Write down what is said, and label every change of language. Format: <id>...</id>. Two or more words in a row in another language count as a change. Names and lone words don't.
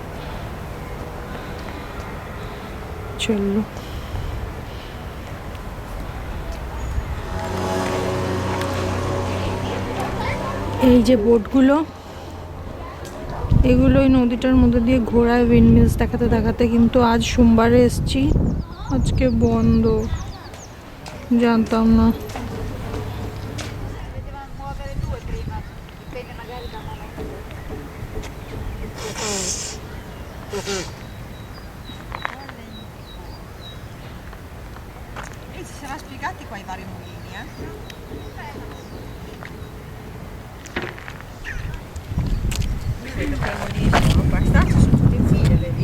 <bn>চললো, এই যে বোটগুলো, এগুলো ওই নদীটার মধ্যে দিয়ে ঘোরায় উইন্ডমিলস দেখাতে দেখাতে। কিন্তু আজ সোমবারে এসছি, আজকে বন্ধ, জানতাম না।</bn> <it>Si sono spiegati qua i vari mulini, Vedo che i mulini sono qua stati, sono tutti in fila, vedi?</it>